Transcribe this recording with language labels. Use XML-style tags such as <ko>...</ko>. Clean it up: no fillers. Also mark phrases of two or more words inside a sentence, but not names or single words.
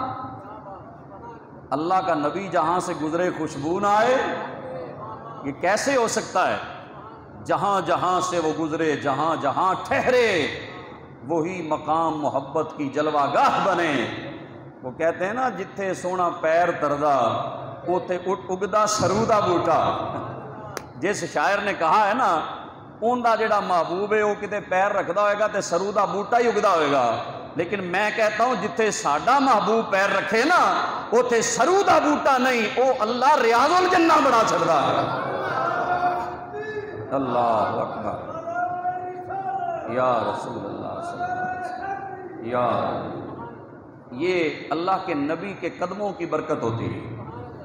<ur>اللہ کا نبی جہاں سے گزرے خوشبو نہ آئے؟ یہ کیسے ہو سکتا ہے؟ جہاں جہاں سے وہ گزرے، جہاں جہاں ٹھہرے، وہی مقام محبت کی جلوہ گاہ بنے۔ وہ کہتے ہیں نا</ur> <pa>جتھے سونا پیر تردا اوتھے اگدا سرو دا بوٹا۔</pa> <ur>جس شاعر نے کہا ہے نا</ur> <pa>اون دا جڑا محبوب ہے وہ کتے پیر رکھدا ہوئے گا تے سرو دا بوٹا ہی اگدا ہوئے گا،</pa> <ur>لیکن میں کہتا ہوں</ur> <pa>جتھے ساڈا محبوب پیر رکھے نا اوتھے سرو دا بوٹا نہیں، او اللہ ریاض الجنہ بنا چھڑدا ہے۔</pa> <ar>اللہ اکبر، یا رسول اللہ صلی اللہ علیہ وسلم،</ar> <ur>یا یہ اللہ کے نبی کے قدموں کی برکت ہوتی ہے۔</ur>